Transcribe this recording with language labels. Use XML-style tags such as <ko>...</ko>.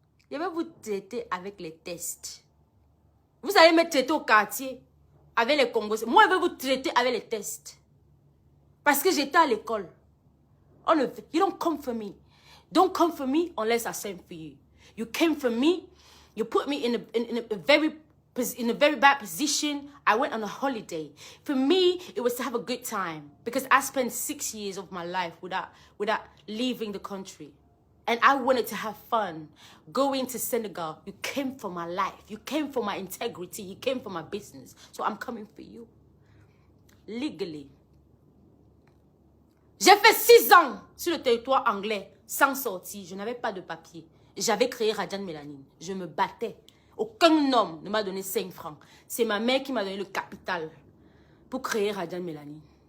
<fr>Je vais vous traiter avec les tests. Vous allez me traiter au quartier avec les Congolais. Moi, je vais vous traiter avec les tests. Parce que j'étais à l'école.</fr> <en>You don't come for me. Don't come for me unless I send for you. You came for me. You put me in a very bad position. I went on a holiday. For me, it was to have a good time. Because I spent 6 years of my life without leaving the country. And I wanted to have fun. Going to Senegal, you came for my life. You came for my integrity. You came for my business. So I'm coming for you. Legally.</en> <fr>J'ai fait 6 ans sur le territoire anglais sans sortir. Je n'avais pas de papier. J'avais créé Radian Mélanine. Je me battais. Aucun homme ne m'a donné 5 francs. C'est ma mère qui m'a donné le capital pour créer Radian Mélanine.</fr>